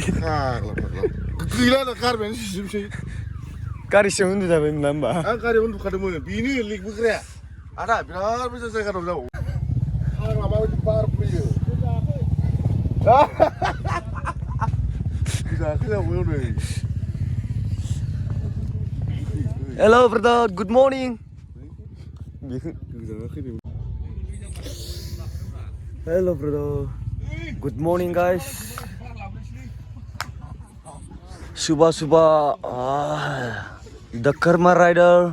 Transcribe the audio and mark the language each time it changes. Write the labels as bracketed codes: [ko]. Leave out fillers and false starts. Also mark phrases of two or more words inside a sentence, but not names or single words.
[brx] फाग्ला गैला दा गारबायानो सिजोबसै गारि सिङाव उन्दुजाबायमोन ना होमबा आं गारियाव उन्दुखादोंमोन बेनो लिकबोग्राया आदा बिराद मोजां जायगा दं जाबाव फाग्ला माबायदि बार फैयो जाखो जाबाव नै [en] Hello brother, good morning. Hello brother, good morning guys. Subah the Karma rider.